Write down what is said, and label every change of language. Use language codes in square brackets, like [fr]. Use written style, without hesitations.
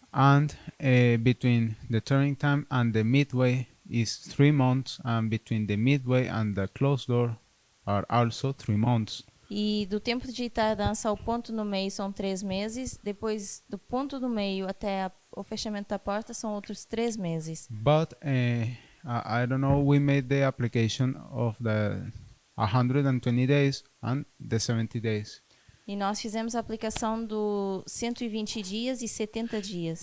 [en] And between the turning time and the midway is 3 months, and between the midway and the closed door are also 3 months. [pt] E do tempo de tardança ao ponto no meio são 3 meses. Depois do ponto do meio até o fechamento da porta são outros 3 meses. [en] But I don't know, we made the application of the 120 days and the 70 days. [pt] E nós fizemos a aplicação do 120 dias e 70 dias.